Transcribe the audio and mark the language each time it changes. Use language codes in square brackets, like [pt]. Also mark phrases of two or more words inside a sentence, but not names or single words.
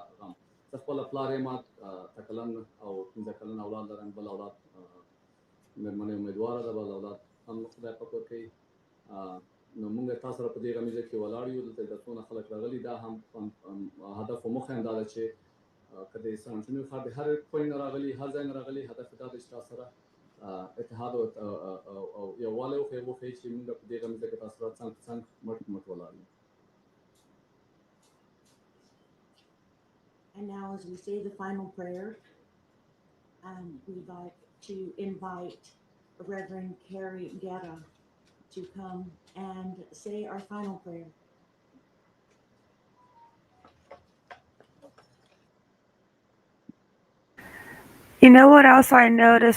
[ps] غم زه خپله پلار یم 3 کلن او 15 کلن اولاد لرم بل اولاد مېرمنې امیدواره ده بل اولاد هم خدای پاک ورکوي نو موږ تاسو سره په دې غمیزه کې ولاړ یو دلته د څونه خلک راغلي دا هم هدف او موخه همدا ده چې که د سان انټونیو ښار د هر کوی نه راغلي هر ځای نه راغلي هدف دا دی چې تاسو سره اتحاد او یووالی وښیي چې موږ په دې غمیزه کې تاسو سره څنګ په څنګ مټ په مټ ولاړ یو. [en] And now, as we say the final prayer, we'd like to invite Reverend Carrie Guerra to come and say our final prayer. You know what else I noticed?